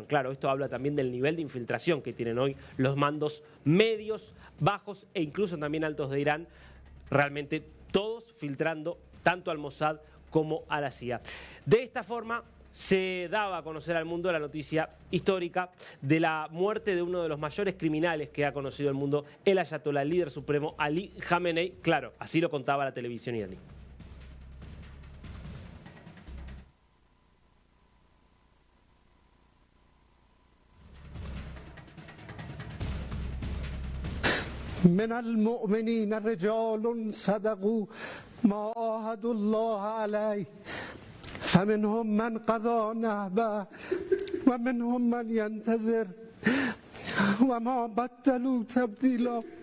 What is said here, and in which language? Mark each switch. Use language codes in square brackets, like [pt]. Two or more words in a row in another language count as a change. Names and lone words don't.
[es] Claro, esto habla también del nivel de infiltración que tienen hoy los mandos medios, bajos e incluso también altos de Irán, realmente todos filtrando tanto al Mossad como a la CIA. De esta forma se daba a conocer al mundo la noticia histórica de la muerte de uno de los mayores criminales que ha conocido el mundo, el ayatolá, el líder supremo Ali Khamenei. Claro, así lo contaba la televisión iraní. [ar] من المؤمنين رجال صدقوا ما عاهدوا الله عليه فمنهم من قضى نحبه ومنهم من ينتظر وما بدلوا تبديلا